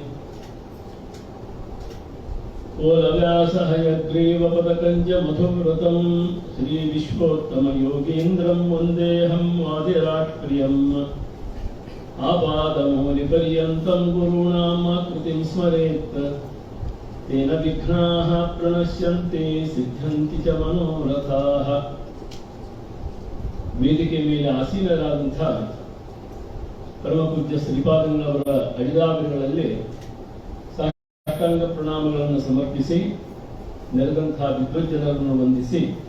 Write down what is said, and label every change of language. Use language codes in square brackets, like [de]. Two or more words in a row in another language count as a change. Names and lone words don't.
[sa] ಕೋಲವ್ಯಾಸಹಯಗ್ರೀವಪದಕಂಜ ಮಧುವ್ರತಂ ಶ್ರೀವಿಶ್ವೋತ್ತಮಯೋಗೀಂದ್ರಂ ವಂದೇಹಂ ವಾದಿರಾಟ್ ಪ್ರಿಯಂ. ಆಪಾದಮೌಲಿಪರ್ಯಂತಂ ಗುರುಣಾಂ ಆಕೃತಿಂ ಸ್ಮರೇತ್ ತೇನ ವಿಘ್ನಾಃ ಪ್ರಣಶ್ಯಂತೆ ಸಿದ್ಧಂತಿ ಚ ಮನೋರಥಾಃ. [kn] ವೇದಿಕೆ ಮೇಲೆ ಆಸೀನರಾದಂಥ ಪರಮಪೂಜ್ಯ ಶ್ರೀಪಾದಂಗಳವರ ಅಡಿದಾವರಿಗಳಲ್ಲಿ ಸಾಷ್ಟಾಂಗ ಪ್ರಣಾಮಗಳನ್ನು ಸಮರ್ಪಿಸಿ ನೆರೆದಂಥ ವಿದ್ವಜ್ಜನರನ್ನು ವಂದಿಸಿ